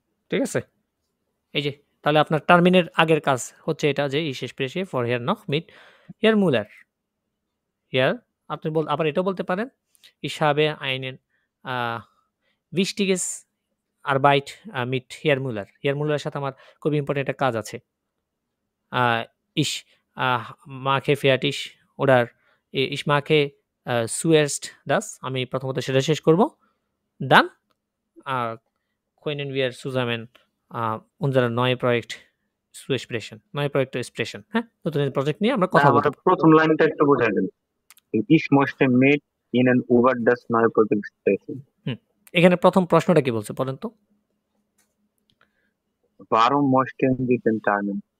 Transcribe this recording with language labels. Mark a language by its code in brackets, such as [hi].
[bn] ঠিক আছে, এই যে তাহলে আপনার টার্মিনের আগের কাজ হচ্ছে এটা, যে [de] ich spreche vorher noch mit [bn] hair মিউলার। Hair আপনি আবার এটাও বলতে পারেন [de] ich habe einen wichtiges Arbeit mit [bn] hair মিউলার। Hair মিউলারের সাথে আমার খুব ইম্পর্টেন্ট একটা কাজ আছে। [de] ich mache fertig oder ich mache zuerst das, [bn] আমি প্রথমত সেটা শেষ করব। [de] dann können wir zusammen unser neue Projekt zu sprechen, neue Projekt zu sprechen। [bn] হ্যাঁ, নতুন প্রজেক্ট নিয়ে আমরা কথা আমার বলবো। প্রথম লাইনটা একটু বোঝাই দেন। [de] Ich möchte mit Ihnen über das neue Projekt sprechen. [bn] এখানে প্রথম প্রশ্নটা কি বলছে বলেন তো? [de] Warum möchten Sie den Termin?